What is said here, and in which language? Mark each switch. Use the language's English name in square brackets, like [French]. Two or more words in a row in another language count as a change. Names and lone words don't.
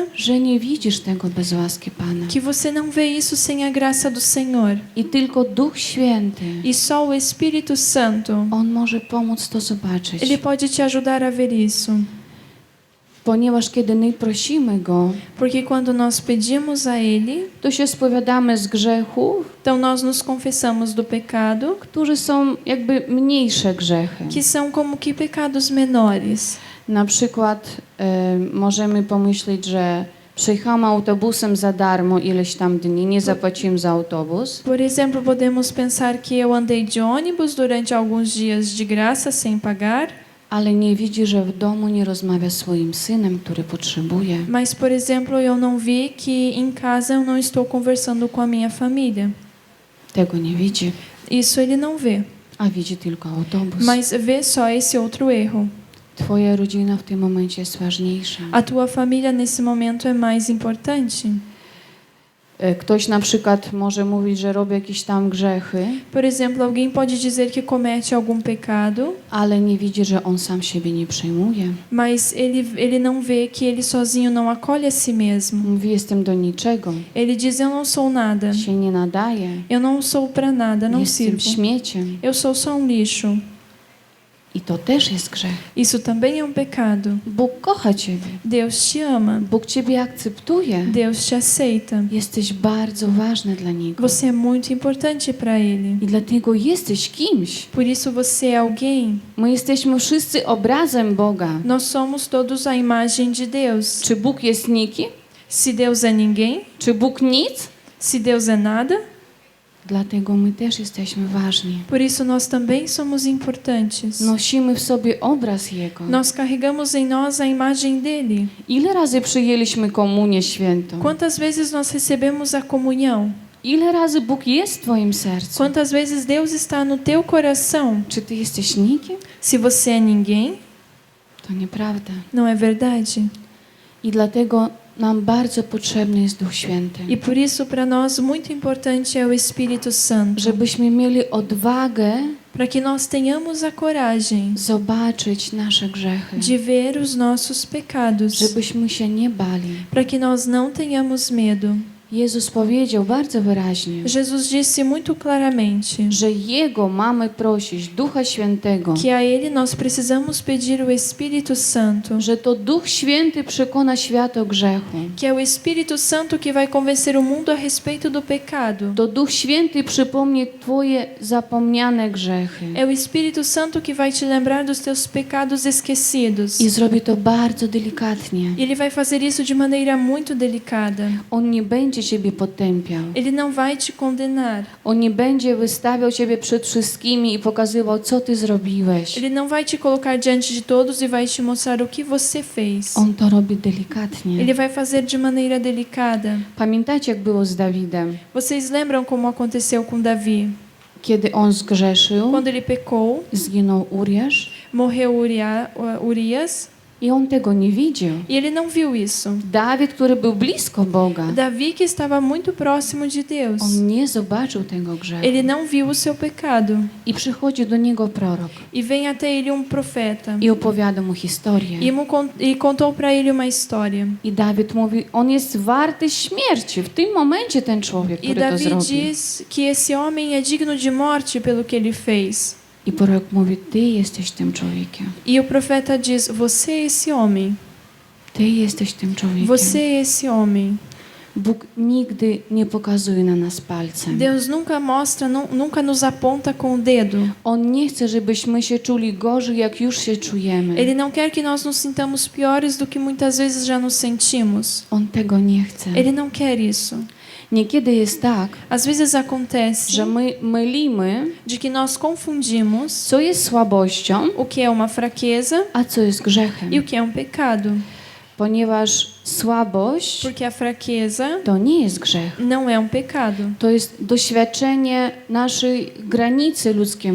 [Polish] że nie widzisz tego bez łaski Pana. [Portuguese] que você não vê isso sem a graça do Senhor. [Polish] I tylko Duch Święty, [Portuguese] E só o Espírito Santo, [Polish] On może pomóc to zobaczyć. [Portuguese] ele pode te ajudar a ver isso. [Polish] Ponieważ kiedy my prosimy Go, [Portuguese] Porque quando nós pedimos a Ele, [Polish] to się spowiadamy z grzechów, [Portuguese] então nós nos confessamos do pecado, [Polish] które są jakby mniejsze grzechy. [Portuguese] que são como que pecados menores. [Polish] Na przykład możemy pomyśleć, że przyjechałam autobusem za darmo ileś tam dni, nie zapłaciłem za autobus. [Portuguese] Por exemplo, podemos pensar que eu andei de ônibus durante alguns dias de graça sem pagar, [Polish] Ale nie widzi, że w domu nie rozmawia z swoim synem, który potrzebuje. [Portuguese] mas, por exemplo, eu não vi que em casa eu não estou conversando com a minha família. [Polish] Tego nie widzi, [Portuguese] Isso ele não vê, [Polish] a widzi tylko autobus. [Portuguese] mas vê só esse outro erro. [Polish] Twoja rodzina w tym momencie jest ważniejsza. [Portuguese] A tua família nesse momento é mais importante. [Polish] Ktoś na przykład może mówić, że robi jakieś tam grzechy, [Portuguese] Por exemplo, alguém pode dizer que comete algum pecado, [Polish] ale nie widzi, że on sam siebie nie przejmuje. [Portuguese] mas ele não vê que ele sozinho não acolhe a si mesmo. [Polish] Mówi, jestem do niczego, [Portuguese] Ele diz: eu não sou nada. [Polish] się nie nadaje, [Portuguese] Eu não sou para nada, não [Polish] jestem [Portuguese] sirvo. [Polish] śmieciem. [Portuguese] Eu sou só lixo. [Polish] I to też jest grzech. [Portuguese] Isso também é pecado. [Polish] Bóg kocha Ciebie. [Portuguese] Deus te ama. [Polish] Bóg Ciebie akceptuje. [Portuguese] Deus te aceita. [Polish] Jesteś bardzo ważny dla Niego. [Portuguese] Você é muito importante para Ele. [Polish] I dlatego jesteś kimś. [Portuguese] Por isso você é alguém. [Polish] My jesteśmy wszyscy obrazem Boga. [Portuguese] Nós somos todos a imagem de Deus. [Polish] Czy Bóg jest nikim? [Portuguese] Se Deus é ninguém, [Polish] Czy Bóg nic? [Portuguese] se Deus é nada, [Polish] Dlatego my też jesteśmy ważni. [Portuguese] por isso nós também somos importantes. [Polish] Nosimy w sobie obraz Jego. [Portuguese] Nós carregamos em nós a imagem dele. [Polish] Ile razy przyjęliśmy komunię świętą? [Portuguese] Quantas vezes nós recebemos a comunhão? [Polish] Ile razy Bóg jest w Twoim sercu? [Portuguese] Quantas vezes Deus está no teu coração? [Polish] Czy Ty jesteś nikim? [Portuguese] Se você é ninguém, [Polish] To nieprawda. [Portuguese] não é verdade? [Polish] I dlatego nam bardzo potrzebny jest Duch Święty. [Portuguese] E por isso para nós muito importante é o Espírito Santo, [Polish] Żebyśmy mieli odwagę [Portuguese] para que nós tenhamos a coragem [Polish] zobaczyć nasze grzechy. [Portuguese] de ver os nossos pecados, [Polish] Żebyśmy się nie bali. [Portuguese] para que nós não tenhamos medo. [Polish] Jezus powiedział bardzo wyraźnie, [Portuguese] Jesus disse muito claramente [Polish] że Jego mamy prosić, Ducha Świętego, [Portuguese] que a Ele nós precisamos pedir o Espírito Santo, [Polish] że to Duch Święty przekona świat o grzechu. [Portuguese] que é o Espírito Santo que vai convencer o mundo a respeito do pecado. [Polish] To Duch Święty przypomni Twoje zapomniane grzechy. [Portuguese] É o Espírito Santo que vai te lembrar dos teus pecados esquecidos. [Polish] I zrobi to bardzo delikatnie. [Portuguese] Ele vai fazer isso de maneira muito delicada. [Polish] On nie będzie Ciebie potępiał. [Portuguese] Ele não vai te condenar. [Polish] On nie będzie wystawiał Ciebie przed wszystkimi i pokazywał, co Ty zrobiłeś. [Portuguese] Ele não vai te colocar diante de todos e vai te mostrar o que você fez. [Polish] On to robi delikatnie. [Portuguese] Ele vai fazer de maneira delicada. [Polish] Pamiętacie, jak było z Dawidem? [Portuguese] Vocês lembram como aconteceu com Davi? [Polish] Kiedy on zgrzeszył, [Portuguese] Quando ele pecou, [Polish] zginął Uriasz [Portuguese] morreu Urias [Polish] i on tego nie widział. [Portuguese] e ele não viu isso. [Polish] Dawid, który był blisko Boga, [Portuguese] Davi, que estava muito próximo de Deus, [Polish] on nie zobaczył tego grzechu. [Portuguese] ele não viu o seu pecado. [Polish] I przychodzi do niego prorok [Portuguese] E vem até ele profeta [Polish] i opowiada mu historię. [Portuguese] e contou para ele uma história. [Polish] I Dawid mówi, on jest warty śmierci. W tym momencie ten człowiek, [Portuguese] E [Polish] który to [Portuguese] Davi [Polish] zrobił. [Portuguese] diz que esse homem é digno de morte pelo que ele fez. [Polish] I prorok mówi, ty jesteś tym człowiekiem. [Portuguese] E o profeta diz: você é esse homem. [Polish] Ty jesteś tym człowiekiem. [Portuguese] Você é esse homem. [Polish] Bóg nigdy nie pokazuje na nas palcem. [Portuguese] Deus nunca mostra, nunca nos aponta com o dedo. [Polish] On nie chce, żebyśmy się czuli gorzej, jak już się czujemy. [Portuguese] Ele não quer que nós nos sintamos piores do que muitas vezes já nos sentimos. [Polish] On tego nie chce. [Portuguese] Ele não quer isso. [Polish] Niekiedy jest tak, [Portuguese] Às vezes acontece [Polish] że my mylimy, [Portuguese] de que nós confundimos [Polish] co jest słabością, [Portuguese] o que é uma fraqueza [Polish] a co jest grzechem. [Portuguese] e o que é pecado. [Polish] Ponieważ słabość [Portuguese] Porque a fraqueza [Polish] to nie jest grzech. [Portuguese] não é pecado. [Polish] To jest doświadczenie naszej granicy ludzkiej